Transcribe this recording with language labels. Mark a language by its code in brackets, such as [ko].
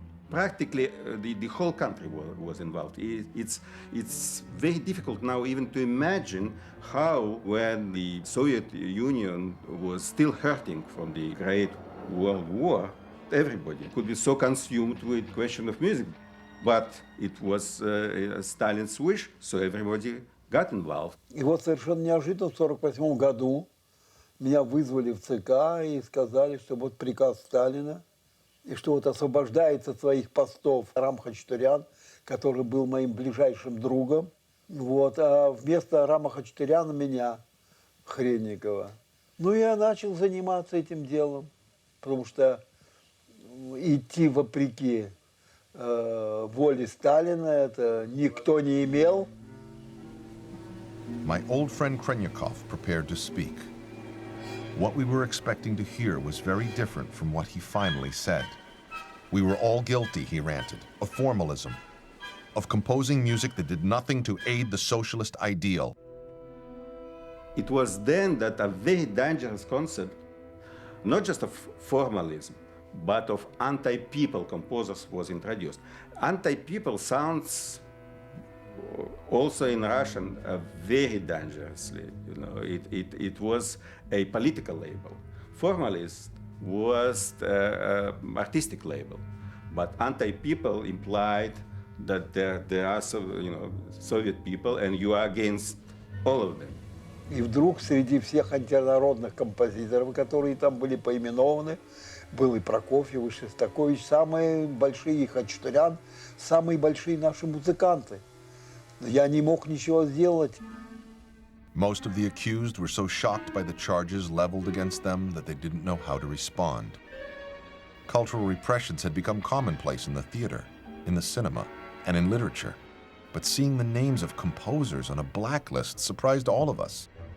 [en] Practically, the whole country was involved. It's very difficult now even to imagine how, when the Soviet Union was still hurting from the Great World War, everybody could be so consumed with the question of music. But it was Stalin's wish, so everybody got involved. [ru] И вот совершенно неожиданно в 1948 году меня вызвали в ЦК и сказали, что вот приказ Сталина, и что вот освобождается от своих постов Арам Хачатурян, который был моим ближайшим другом, вот, а вместо Арама Хачатуряна меня, Хренникова. Ну, я начал заниматься этим делом, потому что идти вопреки воли Сталина это никто не имел. [en] My old friend Krenyakov prepared to speak. What we were expecting to hear was very different from what he finally said. We were all guilty, he ranted, of formalism, of composing music that did nothing to aid the socialist ideal. It was then that a very dangerous concept, not just of formalism, but of anti-people composers was introduced. Anti-people sounds also in Russian very dangerously. You know, it was a political label. Formalist was an artistic label, but anti-people implied that there are Soviet people and you are against all of them. [ru] И вдруг среди всех антинародных композиторов, которые там были поименованы, был и Прокофьев, и Шостакович, самые большие, и Хачатурян, самые большие наши музыканты. Но я не мог ничего сделать. [en] Most of the accused were so shocked by the charges leveled against them that they didn't know how to respond. Cultural repressions had become commonplace in the theater. in the cinema, and in literature. But seeing the names of composers on a blacklist surprised all of us.